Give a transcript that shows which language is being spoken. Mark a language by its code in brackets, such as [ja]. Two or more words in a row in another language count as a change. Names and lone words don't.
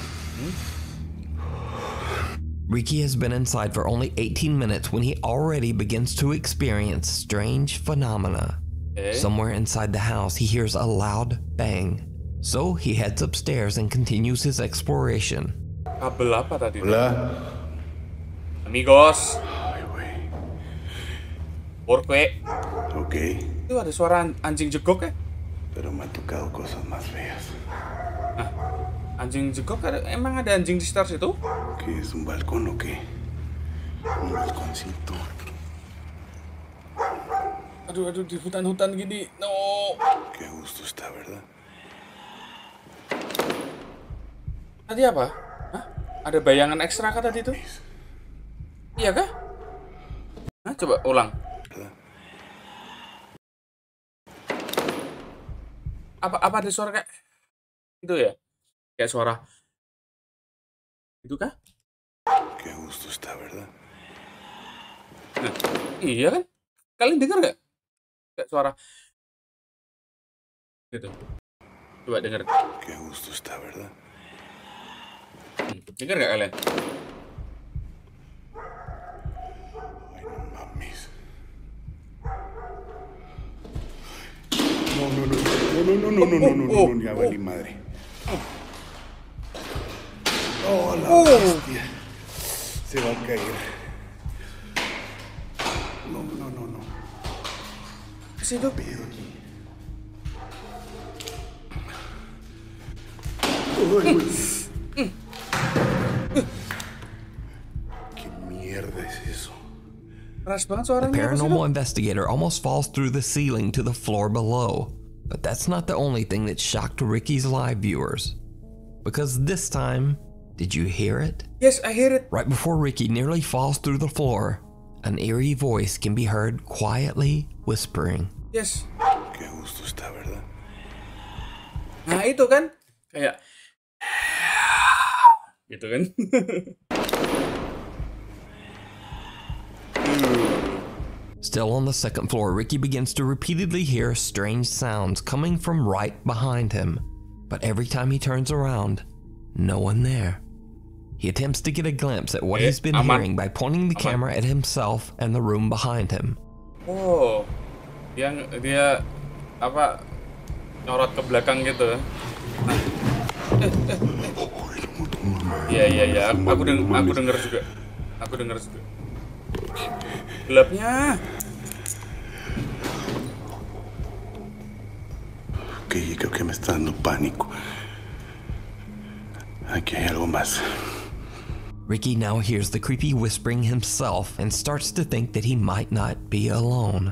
[en] Ricky has been inside for only 18 minutes when he already begins to experience strange phenomena. Somewhere inside the house, he hears a loud bang. So he heads upstairs and continues his exploration. [id] Kabel apa tadi? [es] Hola. Amigos. Ay, güey. Porque. Ok. [id] Itu ada suara anjing jegok ya? [es] Pero me ha tocado cosas más feas. [id] Anjing jegok emang ada anjing di sekitar situ? [es] ¿Qué es un balcón o qué? Un balconcito. [id] Aduh, di hutan-hutan gini. [es] No. Qué gusto está, ¿verdad? [id] Tadi apa? Hah? Ada bayangan ekstra kah tadi itu? Iya kah? Hah? Coba ulang. Apa ada suara kayak itu ya? Kayak suara itu kah? [es] Qué gusto está, ¿verdad? [id] Nah, iya kan? Kalian dengar nggak? Kayak suara gitu. Coba dengar. [es] Qué gusto está, ¿verdad? [id] Dengar nggak kalian? [es] Ay, no mames. No, ya valí madre. Oh, la hostia. Se va a caer. No. [id] Ke situ. [es] Pedo aquí. ¿Qué mierda es eso? [id] Keras banget [en] The [id] suaranya. [en] paranormal investigator almost falls through the ceiling to the floor below. But that's not the only thing that shocked Ricky's live viewers. Because this time, did you hear it? Yes, I hear it. Right before Ricky nearly falls through the floor, an eerie voice can be heard quietly whispering. Yes. [es] Qué gusto está, ¿verdad? [id] Nah itu kan kayak gitu kan. [en] Still on the second floor, Ricky begins to repeatedly hear strange sounds coming from right behind him. But every time he turns around, no one there. He attempts to get a glimpse at what he's been hearing by pointing the camera at himself and the room behind him. [id] Oh, dia apa nyorot ke belakang gitu. Iya. Aku dengar juga. Gelapnya. [es] Ok, creo que me está dando pánico. Aquí hay algo más. [en] Ricky now hears the creepy whispering himself and starts to think that he might not be alone.